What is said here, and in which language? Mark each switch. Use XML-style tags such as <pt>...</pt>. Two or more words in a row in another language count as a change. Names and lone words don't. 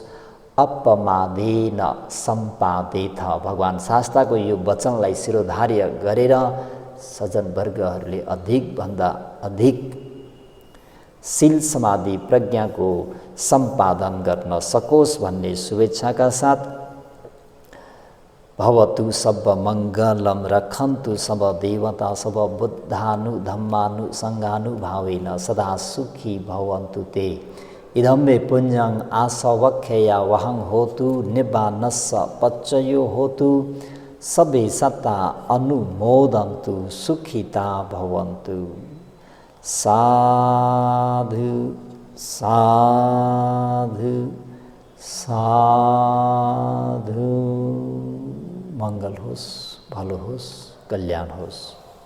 <pi>अपमादेन सम्पादेथ</pi> <ne>भगवान शास्त्रको यो वचनलाई शिरोधार्य गरेर सज्जनवर्गहरूले अधिकभन्दा अधिक शील समाधि प्रज्ञाको सम्पादन गर्न सकोस् भन्ने शुभेच्छाका साथ</ne> <pi>भवतु सब मङ्गलम रक्षन्तु सब देवता सब बुद्धानु धम्मानु सङ्घानुभावेन सदा सुखी भवन्तु ते इदं मे पुण्यं आसवख्यया वहं होतु निब्बानस्स पच्चयो होतु सबे सत्ता अनुमोदन्तु सुखिता भवन्तु। साधु साधु साधु।</pi> <ne>मंगल होस्, भलो होस्, कल्याण होस्।</ne>